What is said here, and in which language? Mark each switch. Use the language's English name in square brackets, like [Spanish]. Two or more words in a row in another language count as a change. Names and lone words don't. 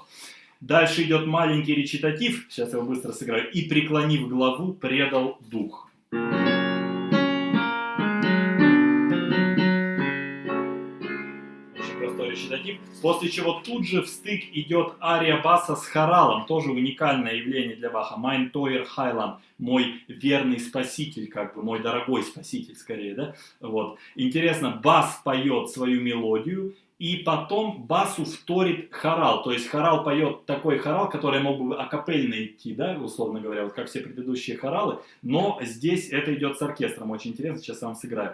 [Russian] Дальше идет маленький речитатив, сейчас я его быстро сыграю. И, преклонив главу, предал дух. Речитатив, после чего тут же в стык идет ария баса с хоралом, тоже уникальное явление для Баха. [German] Mein teuer Heiland, [Russian] мой верный спаситель, как бы, мой дорогой спаситель, скорее, да? Вот. Интересно, бас поет свою мелодию, и потом басу вторит хорал, то есть хорал поет такой хорал, который мог бы акапельно идти, да, условно говоря, вот как все предыдущие хоралы, но здесь это идет с оркестром, очень интересно, сейчас я вам сыграю.